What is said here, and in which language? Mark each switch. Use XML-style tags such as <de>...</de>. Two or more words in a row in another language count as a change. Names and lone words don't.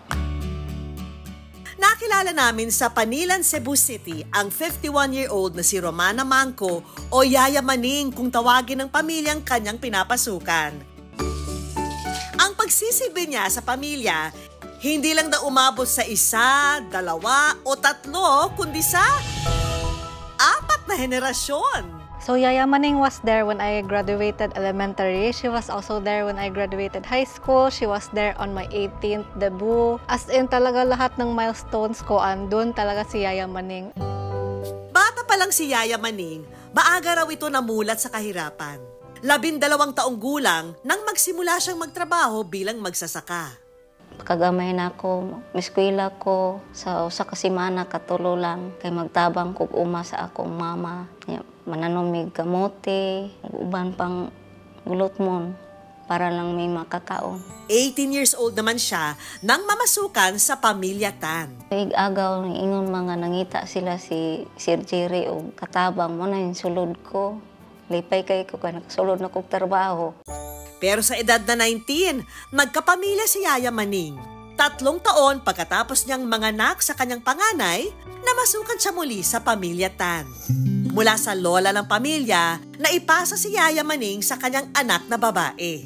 <tl>Nakilala namin sa Panilan, Cebu City ang 51-year-old na si Romana Manco o Yaya Maning kung tawagin ng pamilyang kanyang pinapasukan. Ang pagsisilbi niya sa pamilya, hindi lang na umabot sa isa, dalawa o tatlo, kundi sa 4 na henerasyon.</tl> <en>So Yaya Maning was there when I graduated elementary. She was also there when I graduated high school. She was there on my 18th debut. As in</en> <tl>talaga lahat ng milestones ko andun talaga si Yaya Maning. Bata pa lang si Yaya Maning, maaga raw ito namulat sa kahirapan. 12 taong gulang nang magsimula siyang magtrabaho bilang magsasaka.</tl> <ceb>Kagamay na ako, miskwila ko sa usa ka semana katulo lang kay magtabang kog uma sa akong mama. Mananumig kamote, uban pang gulot mon para lang may makakaon.</ceb> <en>18 years old</en> <tl>naman siya nang mamasukan sa pamilya Tan.</tl> <ceb>Agaw ng ingon mga nangita sila si Sir Jerry o katabang mo na yung sulod ko. Lipay kay ko kaya nakasulod na kong trabaho.</ceb> <tl>Pero sa edad na 19, nagkapamilya si Yaya Maning. 3 taon pagkatapos niyang manganak sa kanyang panganay, namasukan siya muli sa pamilya Tan. Mula sa lola ng pamilya, naipasa si Yaya Maning sa kanyang anak na babae.</tl>